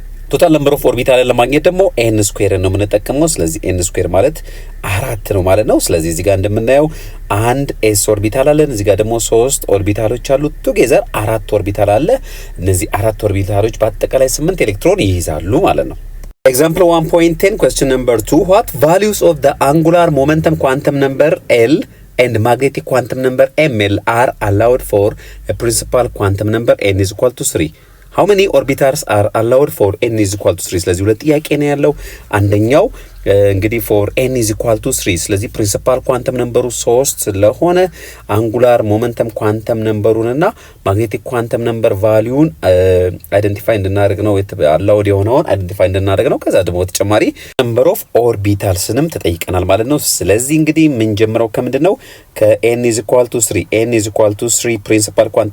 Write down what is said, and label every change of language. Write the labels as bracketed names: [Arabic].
[Amharic] ቶታል ነምበር ኦፍ ኦርቢታል ለማግኘት ደግሞ ኤን ስኩዌር ነው የምንጠቀመው። ስለዚህ ኤን ስኩዌር ማለት 4 ነው ማለት ነው። ስለዚህ እዚህ ጋር እንደምናየው አንድ ኤስ ኦርቢታል አለን፣ እዚህ ጋር ደግሞ 3 ኦርቢታሎች አሉ። ቱጌዘር 4 ኦርቢታል አለ። እነዚህ 4 ኦርቢታሎች በአጠቃላይ 8 ኤሌክትሮን ይይዛሉ ማለት ነው። [English] Example 1.10 question number 2 what values of the angular momentum quantum number L and magnetic quantum number ML are allowed for a principal quantum number n is equal to 3? How many orbitals are allowed for n is equal to 3? [Amharic] ስለዚህ ሁለት ጥያቄ ነው ያለው። አንደኛው እንግዲህ [English] for n is equal to 3 [Amharic] ስለዚህ ፕሪንሲፓል ኳንተም ነምበሩ 3 ስለሆነ አንጉላር ሞመንተም ኳንተም ነምበሩንና ማግኔቲክ ኳንተም ነምበር ቫልዩን አይደንቲፋይ እንድናደርግ ነው አላውድ የሆነውን አይደንቲፋይ እንድናደርግ ነው። ከዛ ደግሞ ተጨማሪ ነምበር ኦፍ ኦርቢታልስንም ተጠይቀናል ማለት ነው። ስለዚህ እንግዲህ ምን ጀምረው ከምንድነው ከn is equal to 3 n is equal to 3 ፕሪንሲፓል